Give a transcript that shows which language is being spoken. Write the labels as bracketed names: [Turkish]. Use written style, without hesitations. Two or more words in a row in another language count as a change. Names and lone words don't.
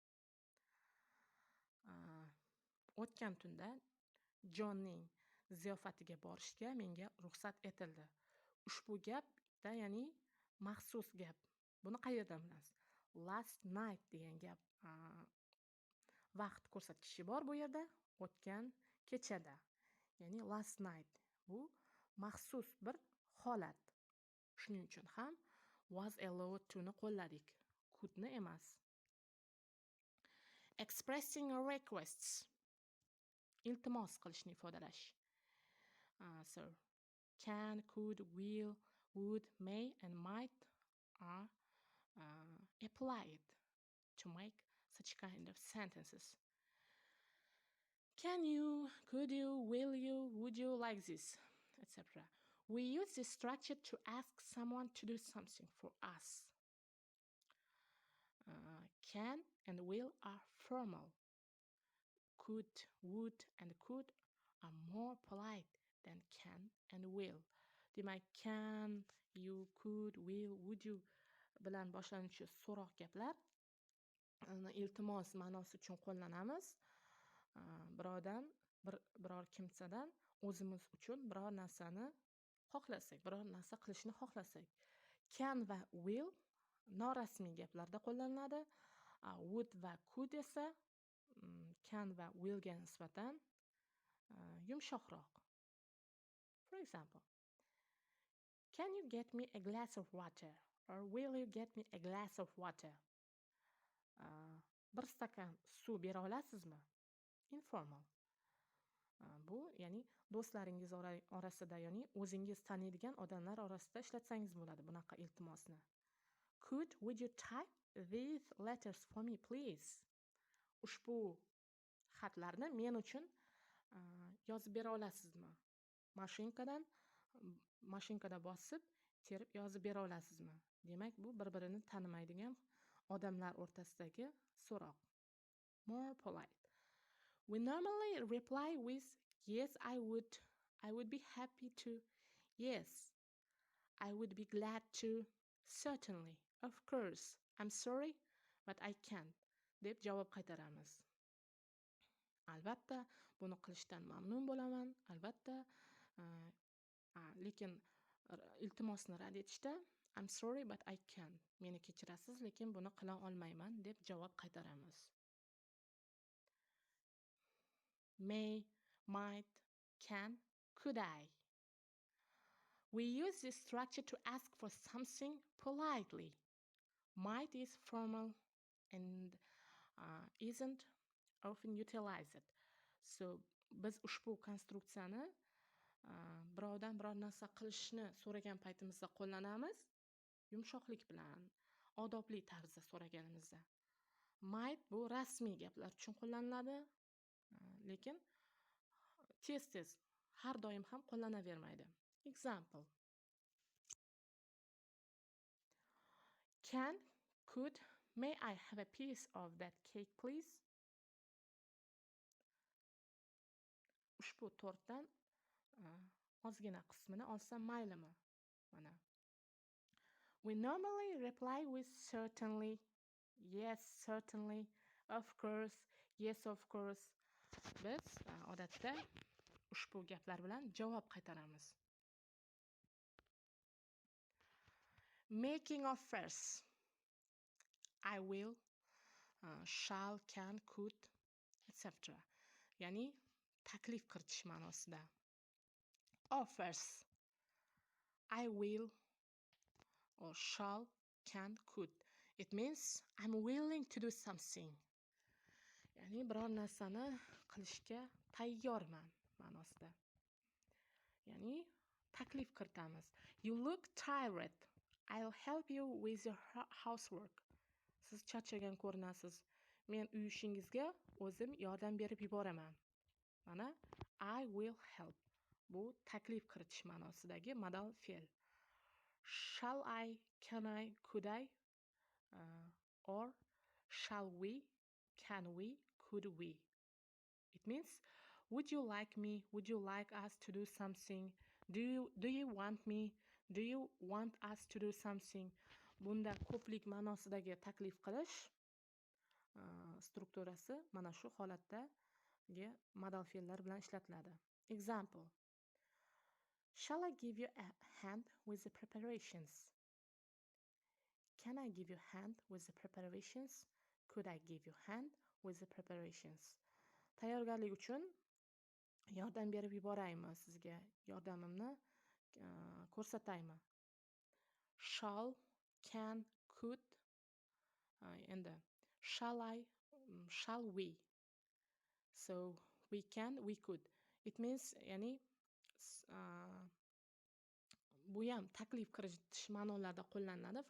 [Uzbek] O'tgan tunda Johnning ziyofatiga borishga menga ruxsat etildi. Ushbu gapda ya'ni maxsus gap. Buni qayerdan bilasiz? [English] Last night [Uzbek] degan gap vaqt ko'rsatkichi bor bu yerda. O'tgan kechada. Ya'ni [English] last night. [Uzbek] Bu maxsus bir holat. Shuning uchun ham [English] was allowed to [Uzbek] ni qo'lladik. Could ni emas. [English] Expressing requests. [Uzbek] Iltimos qilishni ifodalash. [English] So, can, could, will, would, may, and might are applied to make such kind of sentences. Can you, could you, will you, would you, like this, etc. We use this structure to ask someone to do something for us. Can and will are formal. Could, would, and could are more polite than can and will. [Uzbek] Demak, [English] can, you, could, will, would you [Uzbek] bilan boshlanuvchi so'roq gaplar iltimos ma'nosi uchun qo'llanamiz. Biror kimsadan o'zimiz uchun biror narsani xohlasak, biror narsa qilishni xohlasak. Can va will norasmiy gaplarda qo'llaniladi. Would va could esa can va will ga nisbatan yumshoqroq. [English] For example, can you get me a glass of water? Or will you get me a glass of water? [Uzbek] Bir stakan suv bera olasizmi? Informal. Bu ya'ni do'stlaringiz orasida, ya'ni o'zingiz taniydigan odamlar orasida ishlatsangiz bo'ladi bunaqa iltimosni. [English] Would you type these letters for me, please? [Uzbek] Ushbu xatlarni men uchun yozib bera olasizmi? Mashinkada bosib, terib yozib bera olasizmi? Demak, bu bir-birini tanimaydigan odamlar o'rtasidagi so'roq. [English] More polite. We normally reply with yes, I would. I would be happy to. Yes. I would be glad to. Certainly. Of course. I'm sorry, but I can't. [Uzbek] deb javob qaytaramiz. Albatta, buni qilishdan mamnun bo'laman. Albatta, lekin iltimosni rad etishda [English] I'm sorry, but I can't. [Uzbek] Meni kechirasiz, lekin buni qila olmayman deb javob qaytaramiz. [English] May, might, can, could I. We use this structure to ask for something politely. Might is formal and isn't often utilized. So, [Uzbek] biz ushbu konstruksiyani birovdan biror narsa qilishni so'ragan paytimizda qo'llanamiz. Yumshoqlik bilan, odobli tarzda so'raganimizda. Might bu rasmiy gaplar uchun qo'llaniladi. Lekin tez har doim ham qo'llanavermaydi. [English] Example. Can, could, may I have a piece of that cake, please? [Uzbek] Ushbu tortdan ozgina qismini olsam maylimi? Mana. [English] We normally reply with certainly, yes, certainly, of course, yes, of course. [Uzbek] Biz odatda ushbu gaplar bilan javob qaytaramiz. [English] Making offers. I will, shall, can, could, etc. [Uzbek] Ya'ni taklif kiritish ma'nosida. [English] Offers. I will or shall, can, could. It means I'm willing to do something. [Uzbek] Ya'ni biror narsani qilishga tayyorman ma'nosida. Ya'ni taklif kiritamiz. [English] You look tired. I'll help you with your housework. [Uzbek] Siz charchagan ko'rinasiz. Men uy ishingizga o'zim yordam berib yuboraman. Mana [English] I will help. [Uzbek] Bu taklif kiritish ma'nosidagi modal fe'l. [English] Shall I, can I, could I, or shall we, can we, could we. It means, would you like me? Would you like us to do something? Do you want me? Do you want us to do something? [Uzbek] Bunda ko'plik ma'nosidagi taklif qilish strukturasi mana shu holatdagi modal fe'llar bilan ishlatiladi. [English] Example. Shall I give you a hand with the preparations? Can I give you a hand with the preparations? Could I give you a hand with the preparations? [Uzbek] Tayyorgarlik uchun yordam berib yuboraymi sizga? Yordamimni ko'rsataymi? [English] Shall, can, could. [Uzbek] Endi [English] shall I, shall we. So we can, we could. It means [Uzbek] ya'ni bu ham taklif kiritish ma'nolarida qo'llaniladi.